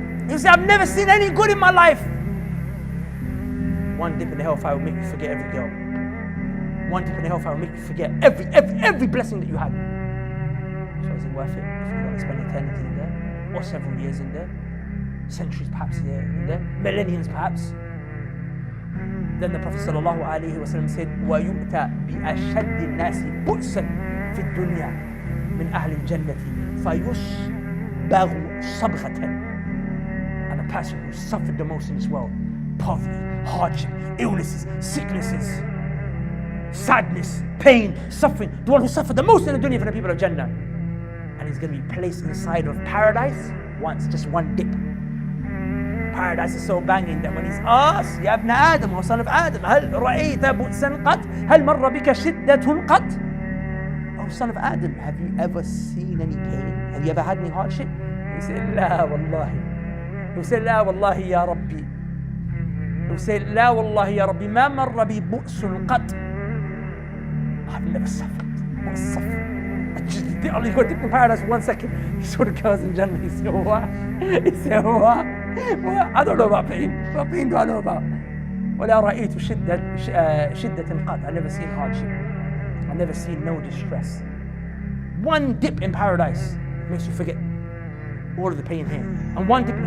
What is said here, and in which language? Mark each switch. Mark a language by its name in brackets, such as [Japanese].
[English] You say, I've never seen any good in my life. One dip in the hellfire will make you forget every girl. One dip in the hellfire will make you forget every blessing that you had. So is it worth it if you want to spend eternity in there? Or several years in there? Centuries perhaps in there? Millenniums perhaps? Then the Prophet ﷺ said, [Arabic] وَيُؤْتَى بِأَشَدِّ النَّاسِ بُؤْسًا فِي الدُّنْيَا مِنْ أَهْلِ الْجَنَّةِ فَيُصْبَغُ صَبْغَةً. [English] And the person who suffered the most in this world, poverty, hardship, illnesses, sicknesses, sadness, pain, suffering, the one who suffered the most in the dunya for the people of Jannah. And he's going to be placed inside of paradise once, just one dip. Paradise is so banging that when he's asked, [Arabic] يا ابن آدم [English] or son of Adam, [Arabic] هل رأيت بؤسا قط؟ هل مر بك شدة قط? [English] Oh son of Adam, have you ever seen any pain? Have you ever had any hardship? He said, [Arabic] لا والله. [English] He said, [Arabic] لا والله يا ربي. He said, لا والله يا ربي ما مر بي بؤس قط. [English] I've never suffered. What suffering? You got to dip in paradise for 1 second. He saw the girls in Jannah. He said, what? He said, what? What? I don't know about pain. What pain do I know about? [Arabic] ولا رأيت شدة قط. [English] I've never seen hardship. I've never seen no distress. One dip in paradise makes you forget all of the pain here. And one dip in